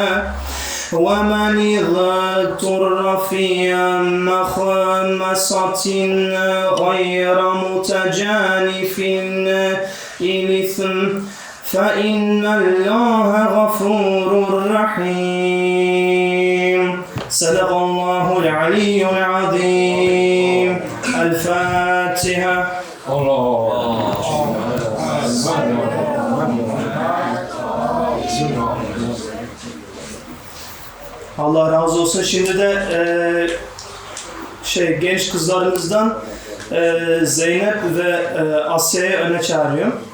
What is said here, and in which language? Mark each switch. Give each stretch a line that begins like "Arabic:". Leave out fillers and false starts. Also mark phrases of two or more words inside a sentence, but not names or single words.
Arabic: ومن اضطر في مخمصة غير متجانف إثم فإن الله غفور رحيم. صدق الله العلي العظيم. الفاتحة.
Turkish: Allah razı olsun. Şimdi de genç kızlarımızdan Zeynep ve Asya'yı öne çağırıyorum.